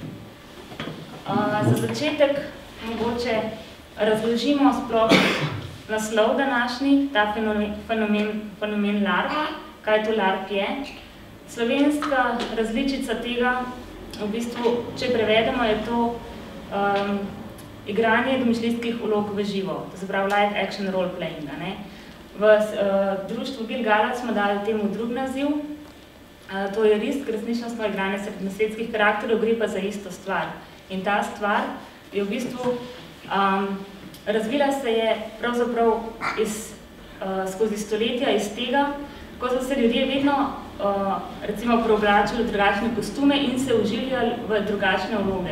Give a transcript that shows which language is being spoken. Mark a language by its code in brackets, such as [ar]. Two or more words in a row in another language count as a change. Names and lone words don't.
[sl] Za začetek mogoče razložimo sploh naslov današnji, ta fenomen LARP, kaj to LARP je. Slovenska različica tega, v bistvu, če prevedemo, je to igranje domišljijskih vlog v živo, to se pravi [en] live action role-playing. [sl] V društvu Gilgalad smo dali temu drug naziv, to je risk, resničnostno igranje srednjesvetskih karakterjev, gre pa za isto stvar. In ta stvar je v bistvu razvila se je pravzaprav skozi stoletja iz tega, ko so se ljudje vedno recimo preoblačili v drugačne kostume in se vživljali v drugačne vloge.